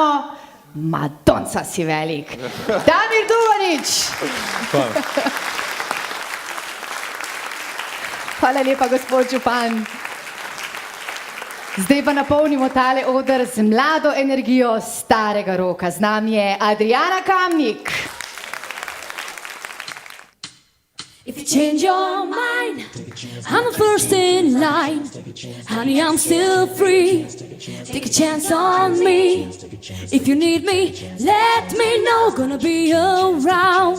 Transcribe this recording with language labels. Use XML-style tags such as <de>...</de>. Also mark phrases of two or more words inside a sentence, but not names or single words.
<sl>Madonca si velik. Damir Dugonič! Hvala. Hvala lepa, gospod župan. Zdaj pa napolnimo tale oder z mlado energijo starega roka. Z nami je Adriana Kamnik.</sl> <en>If you change your mind, I'm the first in line. Honey, I'm still free. Take a chance on me. If you need me, let me know. Gonna be around.</en>